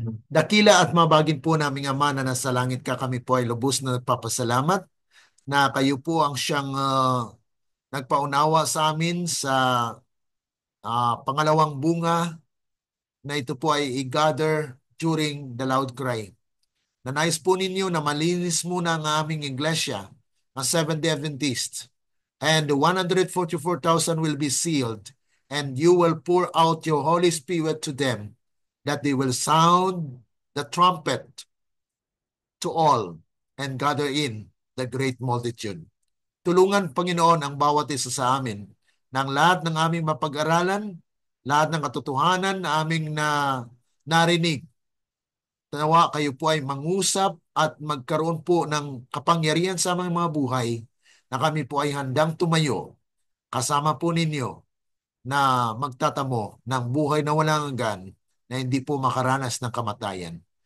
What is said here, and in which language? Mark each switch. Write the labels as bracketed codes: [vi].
[tl] Dakila at mabagin po naming Ama na nasa langit ka, kami po ay lubos na nagpapasalamat na kayo po ang siyang nagpaunawa sa amin sa pangalawang bunga na ito po ay i-gather [en] during the loud cry. [tl] Nanais po ninyo na malinis muna ang aming iglesia, [en] ang Seventh-day Adventist, and the 144,000 will be sealed, and you will pour out your Holy Spirit to them, that they will sound the trumpet to all and gather in the great multitude. [tl] Tulungan, Panginoon, ang bawat isa sa amin ng lahat ng aming mapag-aralan, lahat ng katotohanan na aming narinig. Nawa kayo po ay mangusap at magkaroon po ng kapangyarihan sa aming mga buhay na kami po ay handang tumayo kasama po ninyo na magtatamo ng buhay na walang hanggan na hindi po makaranas ng kamatayan.